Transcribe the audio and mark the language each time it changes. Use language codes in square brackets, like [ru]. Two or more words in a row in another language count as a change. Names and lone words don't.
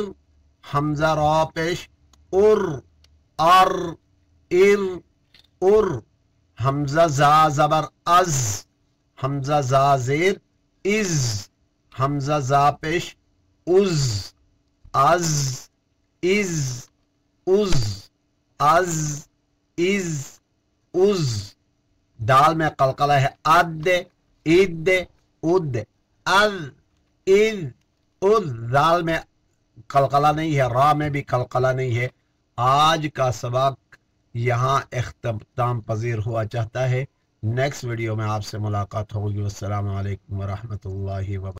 [ur] حمزہ را پیش ار، ار ار ار، حمزہ زا زبر از، حمزہ زا زیر از، حمزہ زا پیش از، از از از از از از، دال میں قلقلہ ہے، اد اد اد، از از از، دال میں قلقلہ نہیں ہے، را میں بھی قلقلہ نہیں ہے۔ آج کا سبق یہاں اختتام پذیر ہوا چاہتا ہے۔ [en] next video [ur] میں آپ سے ملاقات ہوگی۔ [ar] والسلام علیکم ورحمۃ اللہ وبرکاتہ۔